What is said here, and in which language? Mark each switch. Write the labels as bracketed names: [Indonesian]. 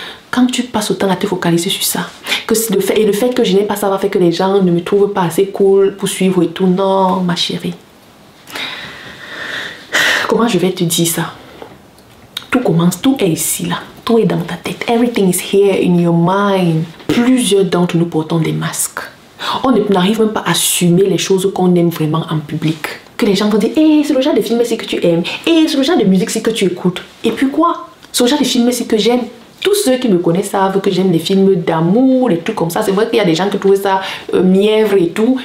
[French] Quand tu passes autant à te focaliser sur ça, que le fait que je n'ai pas ça va faire que les gens ne me trouvent pas assez cool pour suivre et tout. Non, ma chérie. Comment je vais te dire ça? Tout commence, tout est ici, là. Tout est dans ta tête. [English] Everything is here in your mind. [French] Plusieurs d'entre nous portons des masques. On n'arrive même pas à assumer les choses qu'on aime vraiment en public. Que les gens vont dire, hey, c'est le genre de film ici que tu aimes. Hey, c'est le genre de musique ici que tu écoutes. Et puis quoi? C'est le genre de film ici que j'aime. Tous ceux qui me connaissent savent que j'aime les films d'amour, les trucs comme ça. C'est vrai qu'il y a des gens qui trouvent ça mièvre et tout.